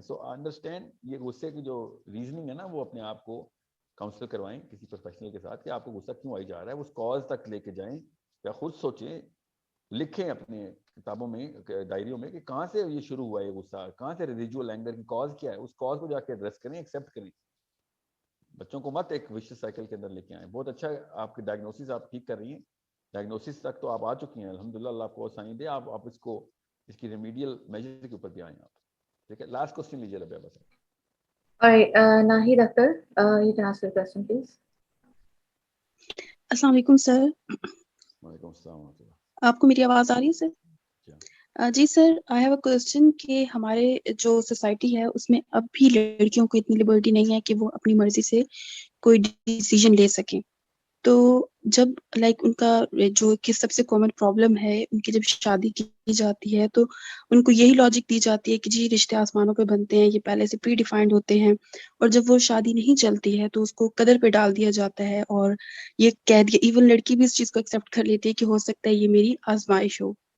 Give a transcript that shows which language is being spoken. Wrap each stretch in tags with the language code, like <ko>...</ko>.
<en>so understand,</en> <ur>یہ غصے کی جو ریزننگ ہے نا, وہ اپنے آپ کو کاؤنسل کروائیں کسی پروفیشنل کے ساتھ کہ آپ کو غصہ کیوں آئی جا رہا ہے, اس کاز تک لے کے جائیں, یا خود سوچیں, لکھیں اپنے کتابوں میں, ڈائریوں میں, کہ کہاں سے یہ شروع ہوا ہے غصہ, کہاں سے ریزیڈول اینگر کی کاز کیا ہے, اس کاز کو جا کے ایڈریس کریں, ایکسیپٹ کریں. بچوں کو مت ایک وشیس سائیکل کے اندر لے کے آئیں. بہت اچھا آپ کی ڈائگنوسس آپ ٹھیک کر رہی ہیں, ڈائگنوسس تک تو آپ آ چکی ہیں الحمدللہ, اللہ آپ کو آسانی دے. آپ اس کی ریمیڈیل میجر کے اوپر بھی آئیں آپ. ٹھیک ہے, لاسٹ کوسچن لیجیے ربیہ بس.</ur> <en>Nahid Akhtar, you can ask your question, please.</en> <ur>السلام علیکم سر. وعلیکم السلام ورحمۃ اللہ. آپ کو میری آواز آ رہی ہے سر؟ جی سر,</ur> <en>I have a question</en> <ur>کہ ہمارے جو سوسائٹی ہے اس میں اب بھی لڑکیوں کو اتنی لبرٹی نہیں ہے کہ وہ اپنی مرضی سے کوئی ڈیسیجن لے سکیں. تو جب ان کا جو کہ سب سے کامن پرابلم ہے, ان کی جب شادی کی جاتی ہے تو ان کو یہی لاجک دی جاتی ہے کہ جی رشتے آسمانوں پہ بنتے ہیں, یہ پہلے سے پری ڈیفائنڈ ہوتے ہیں, اور جب وہ شادی نہیں چلتی ہے تو اس کو قدر پہ ڈال دیا جاتا ہے, اور یہ کہہ دیا, ایون لڑکی بھی اس چیز کو ایکسیپٹ کر لیتی ہے کہ ہو سکتا ہے یہ میری آزمائش ہو.</ur>